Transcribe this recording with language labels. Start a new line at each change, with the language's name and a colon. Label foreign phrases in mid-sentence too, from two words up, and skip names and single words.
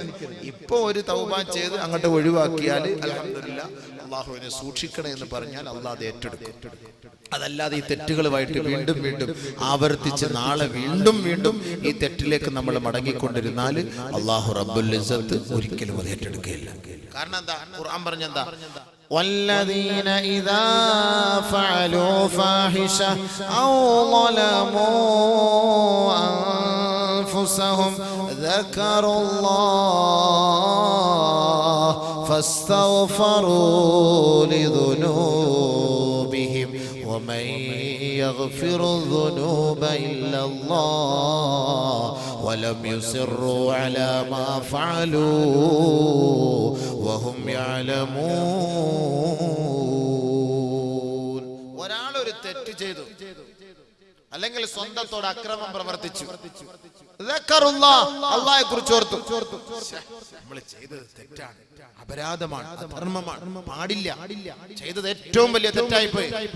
Malayalam: ഇപ്പൊ ഒരു തൗബ ചെയ്ത് അങ്ങോട്ട് ഒഴിവാക്കിയാൽ അൽഹംദുലില്ലാഹ് അള്ളാഹുവിനെ സൂക്ഷിക്കണേ എന്ന് പറഞ്ഞാൽ അള്ളാഹ് അത് ഏറ്റെടുക്കും. അതല്ലാതെ ഈ തെറ്റുകളുമായിട്ട് വീണ്ടും വീണ്ടും ആവർത്തിച്ച് നാളെ വീണ്ടും വീണ്ടും ഈ തെറ്റിലേക്ക് നമ്മൾ മടങ്ങിക്കൊണ്ടിരുന്നാൽ അല്ലാഹു
Arabic: رب العزة
Malayalam: ഒരിക്കലും അത് ഏറ്റെടുക്കുകയില്ല. കാരണം എന്താ? ഖുർആൻ പറഞ്ഞെന്താ?
Arabic: والذين إذا فعلوا فاحشة أو ظلموا أنفسهم ذكروا الله فاستغفروا لذنوبهم ومن يغفر الذنوب إلا الله ولم يصروا على ما فعلوا وهم يعلمون.
Malayalam: ഒരാൾ ഒരു തെറ്റ് ചെയ്തു, അല്ലെങ്കിൽ സ്വന്തത്തോട് അക്രമം പ്രവർത്തിച്ചു, അള്ളാഹയെ കുറിച്ച് ഓർത്തു. നമ്മൾ ചെയ്തത് തെറ്റാണ്, അപരാധമാണ്, അധർമ്മമാണ്, പാടില്ല, ചെയ്തത് ഏറ്റവും വലിയ തെറ്റായി പോയി.